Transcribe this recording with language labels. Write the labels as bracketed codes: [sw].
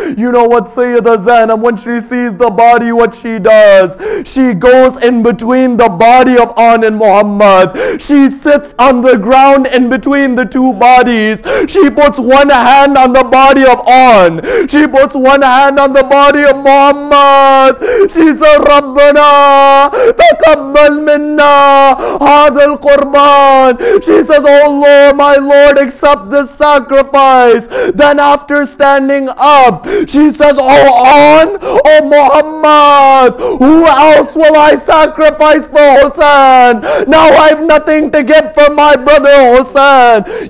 [en] You know what Sayeda Zeinab, when she sees the body, what she does? She goes in between the body of An and Muhammad. She sits on the ground in between the two bodies. She puts one hand on the body of An. She puts one hand on the body of Muhammad. She said, [ar] Rabbana تقبل منا هذا القربان. [en] She says, oh Lord, my Lord, accept this sacrifice. Then after standing up, she says, oh An, oh Muhammad, who else will I sacrifice for Hussein? Now I have nothing to give for my brother Hussein.